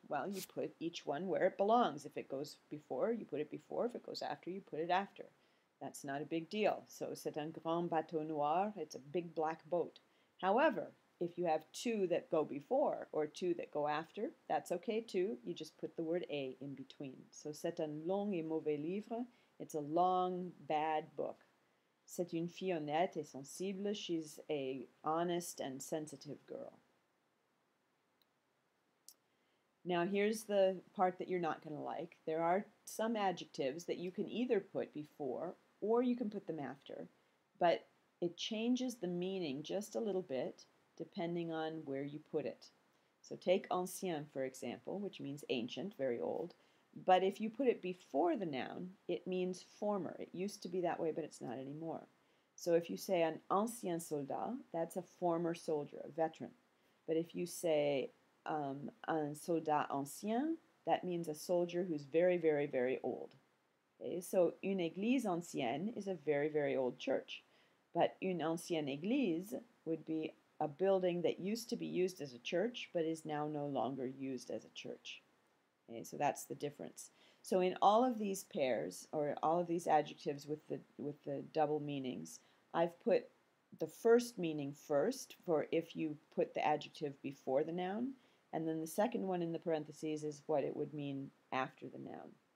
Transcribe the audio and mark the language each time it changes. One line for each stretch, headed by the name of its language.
English: Well, you put each one where it belongs. If it goes before, you put it before. If it goes after, you put it after. That's not a big deal. So
French: c'est un grand bateau noir.
English: It's a big black boat. However, if you have two that go before or two that go after, that's okay too. You just put the word a in between. So
French: c'est un long et mauvais livre.
English: It's a long, bad book.
French: C'est une fille honnête et sensible.
English: She's a honest and sensitive girl. Now here's the part that you're not going to like. There are some adjectives that you can either put before or you can put them after, but it changes the meaning just a little bit depending on where you put it. So take ancien, for example, which means ancient, very old. But if you put it before the noun, it means former. It used to be that way, but it's not anymore. So if you say an ancien soldat, that's a former soldier, a veteran. But if you say un soldat ancien, that means a soldier who's very, very, very old. Okay? So une église ancienne is a very, very old church. But une ancienne église would be a building that used to be used as a church, but is now no longer used as a church. Okay, so that's the difference. So in all of these pairs, or all of these adjectives with the double meanings, I've put the first meaning first for if you put the adjective before the noun, and then the second one in the parentheses is what it would mean after the noun.